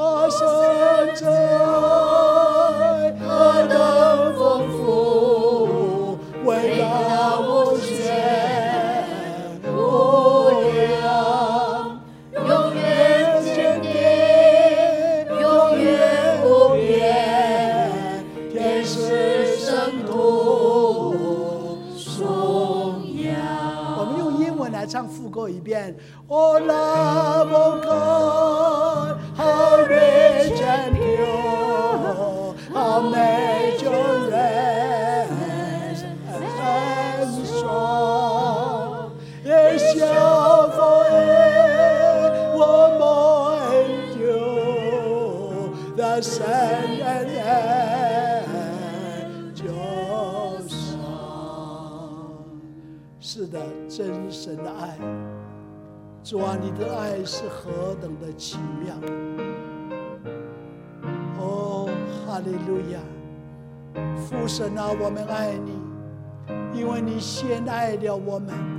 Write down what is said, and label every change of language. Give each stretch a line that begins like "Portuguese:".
Chinese: 山寨何等丰富，为了无限无量，永远坚定，永远不变，天使圣徒颂扬。我们用英文来唱副歌一遍。
English: Oh, love of God, how rich and pure, how majestic and strong, it shall forevermore endure, the sun and the angels song.
Chinese: 是的，真神的爱。主啊，你的爱是何等的奇妙！哦，哈利路亚！父神啊，我们爱你，因为你先爱了我们。